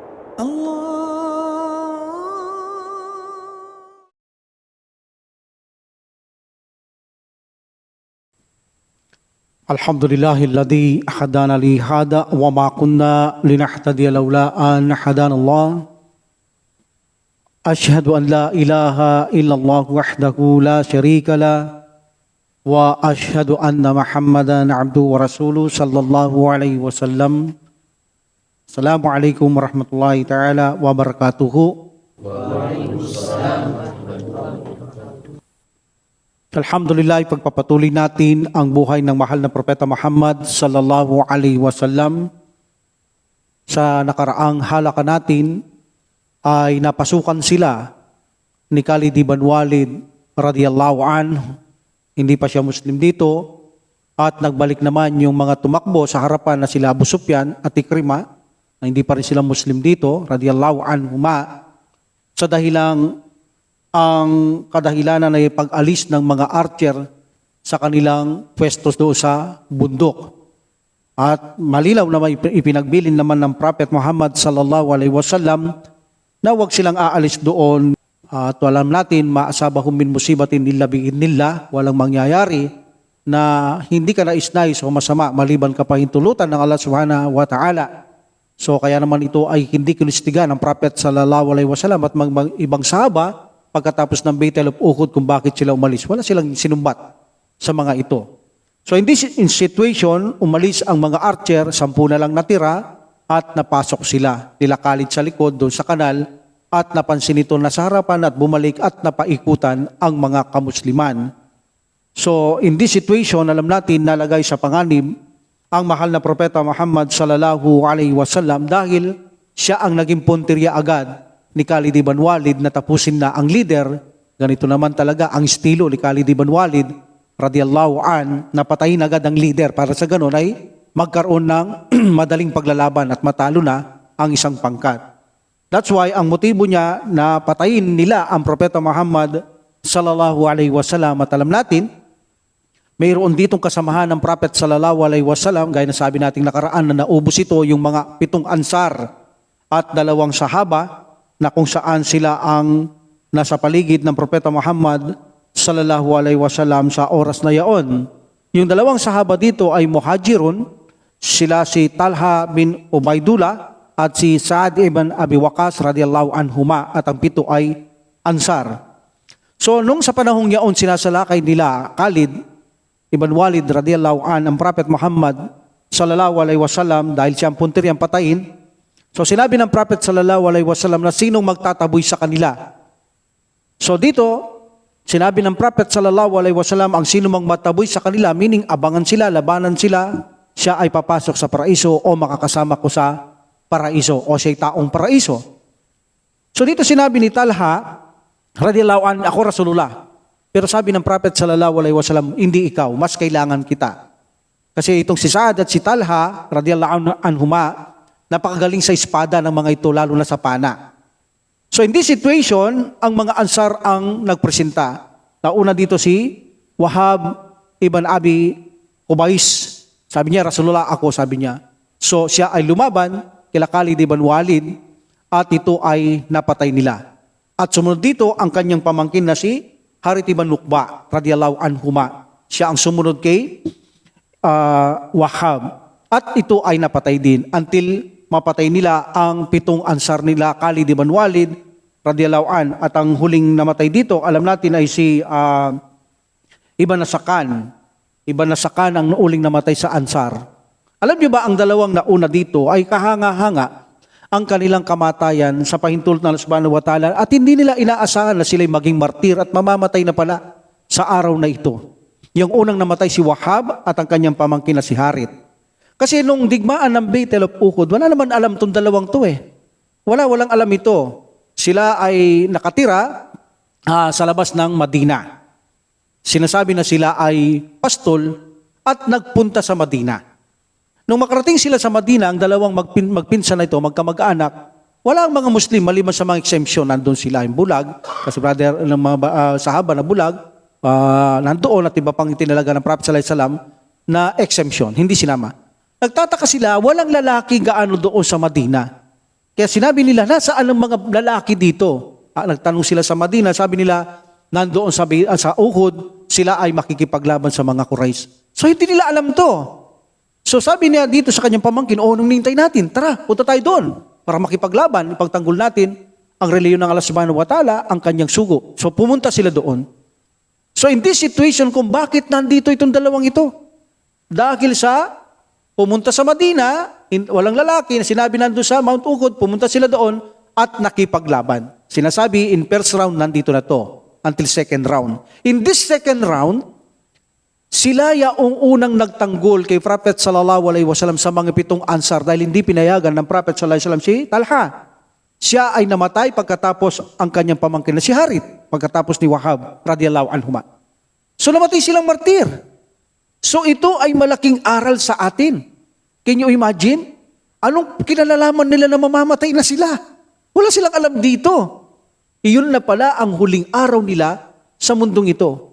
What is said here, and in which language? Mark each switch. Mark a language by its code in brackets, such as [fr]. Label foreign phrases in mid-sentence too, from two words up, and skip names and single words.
[ar] الحمد لله الذي هدانا لهذا وما كنا لنهتدي لولا أن هدانا الله. أشهد أن لا إله إلا الله وحده لا شريك له وأشهد أن محمدا عبده ورسوله صلى الله عليه وسلم. السلام عليكم ورحمة الله تعالى وبركاته. الحمد لله, [tl] pagpapatuloy natin ang buhay ng mahal na Propeta Muhammad [ar] صلى الله عليه وسلم. [tl] Sa nakaraang halaka natin ay napasukan sila ni Khalid ibn Walid [ar] رضي الله عنه. [tl] Hindi pa siya Muslim dito at nagbalik naman yung mga tumakbo sa harapan na sila Abu Sufyan at Ikrimah na hindi pa rin sila Muslim dito [ar] رضي الله عنهما [tl] sa dahilang ang kadahilanan ay pag-alis ng mga archer sa kanilang pwestos doon sa bundok. At malinaw naman ipinagbilin naman ng Prophet Muhammad [ar] صلى الله عليه وسلم [tl] na huwag silang aalis doon. At alam natin, [ar] ما أصابهم من مصيبة إلا بإذن الله, [tl] walang mangyayari na hindi ka nais-nais o masama maliban ka pahintulutan ng Allah [ar] سبحانه وتعالى. [tl] So kaya naman ito ay hindi kinistigan ng Prophet [ar] صلى الله عليه وسلم [tl] at ibang sahaba pagkatapos ng Battle of Uhud kung bakit sila umalis. Wala silang sinumbat sa mga ito. [en] So in this situation, [tl] umalis ang mga archer, 10 na lang natira at napasok sila. Nila Khalid sa likod doon sa kanal at napansin ito na sa harapan at bumalik at napaikutan ang mga kamusliman. [en] So in this situation, [tl] alam natin nalagay sa panganib ang mahal na Propeta Muhammad [ar] صلى الله عليه وسلم [tl] dahil siya ang naging punteriya agad ni Khalid ibn Walid na tapusin na ang leader. Ganito naman talaga ang estilo ni Khalid ibn Walid [ar] رضي الله عن, [tl] napatayin agad ang leader para sa ganun ay magkaroon ng madaling paglalaban at matalo na ang isang pangkat. [en] That's why [tl] ang motibo niya na patayin nila ang Propeta Muhammad [ar] صلى الله عليه وسلم [tl] at alam natin, mayroon ditong kasamahan ng Prophet [ar] صلى الله عليه وسلم, [tl] gaya na sabi nating nakaraan na naubos ito yung mga 7 ansar at 2 sahaba na kung saan sila ang nasa paligid ng Propeta Muhammad [ar] صلى الله عليه وسلم [tl] sa oras na yaon. Yung 2 sahaba dito ay muhajirun, sila si Talha bin Ubaidullah at si Sa'ad ibn Abi Waqqas [ar] رضي الله عنهما [tl] at ang 7 ay ansar. So nung sa panahong yaon sinasalakay nila Khalid ibn Walid [ar] رضي الله عن [tl] ang Prophet Muhammad [ar] صلى الله عليه وسلم [tl] dahil siyang puntiriyang patayin. So sinabi ng Prophet [ar] صلى الله عليه وسلم [tl] na sinong magtataboy sa kanila. So dito, sinabi ng Prophet [ar] صلى الله عليه وسلم [tl] ang sino mang mataboy sa kanila, meaning abangan sila, labanan sila, siya ay papasok sa paraiso o makakasama ko sa paraiso o siya'y taong paraiso. So dito sinabi ni Talha, [ar] رضي الله عنه, [tl] ako Rasulullah. Pero sabi ng Prophet [ar] صلى الله عليه وسلم, [tl] hindi ikaw, mas kailangan kita. Kasi itong si Sa'ad at si Talha, [ar] رضي الله عنهما, [tl] napakagaling sa espada ng mga ito, lalo na sa pana. [en] So in this situation, [tl] ang mga ansar ang nagpresenta. Nauna dito si Wahab ibn Abi Ubais. Sabi niya, Rasulullah ako, sabi niya. So siya ay lumaban kila Khalid ibn Walid at ito ay napatay nila. At sumunod dito ang kanyang pamangkin na si Harith ibn Nuqba [ar] رضي الله عنهما. [tl] Siya ang sumunod kay Wahab. At ito ay napatay din until mapatay nila ang 7 ansar nila Khalid ibn Walid [ar] رضي الله عن [tl] at ang huling namatay dito alam natin ay si Ibn Nasakan. Ibn Nasakan ang uling namatay sa ansar. Alam niyo ba ang 2 nauna dito ay kahanga-hanga ang kanilang kamatayan sa pahintulot ng Allah [ar] سبحانه وتعالى [tl] at hindi nila inaasahan na sila'y maging martir at mamamatay na pala sa araw na ito. Yung unang namatay si Wahab at ang kanyang pamangkin na si Harith. Kasi nung digmaan ng Battle of Uhud, wala naman alam itong 2 to eh. Walang alam ito. Sila ay nakatira sa labas ng Madina. Sinasabi na sila ay pastol at nagpunta sa Madina. Nung makarating sila sa Madina, ang 2 magpinsan na ito, magkamag-anak, wala ang mga Muslim, maliban sa mga exemption, nandun sila yung bulag, kasi brother ng mga sahaba na bulag, nandoon at iba pang itinalaga ng Prophet [ar] صلى الله عليه وسلم [tl] na exemption, hindi sinama. Nagtataka sila, walang lalaki gaano doon sa Madina. Kaya sinabi nila, nasaan ang mga lalaki dito? Nagtanong sila sa Madina, sabi nila, nandoon sa Uhud, sila ay makikipaglaban sa mga Quraysh. So hindi nila alam to. So sabi niya dito sa kanyang pamangkin, nung nintay natin, tara, punta tayo doon para makipaglaban, ipagtanggol natin ang reliyon ng Allah [ar] سبحانه وتعالى, [tl] ang kanyang sugo. So pumunta sila doon. [en] So in this situation, [tl] kung bakit nandito itong dalawang ito? Dahil sa pumunta sa Madina, walang lalaki, na sinabi nandun sa Mount Uhud, pumunta sila doon at nakipaglaban. Sinasabi, [en] in first round, [tl] nandito na to, until [en] second round. In this second round, [tl] sila yaong unang nagtanggol kay Prophet [ar] صلى الله عليه وسلم [tl] sa mga 7 Ansar dahil hindi pinayagan ng Prophet [ar] صلى الله عليه وسلم [tl] si Talha. Siya ay namatay pagkatapos ang kanyang pamangkin na si Harith, pagkatapos ni Wahab [ar] رضي الله عنهما. [tl] So namatay silang martir. So ito ay malaking aral sa atin. [en] Can you imagine? [tl] Anong kinalalaman nila na mamamatay na sila? Wala silang alam dito. Iyon na pala ang huling araw nila sa mundong ito.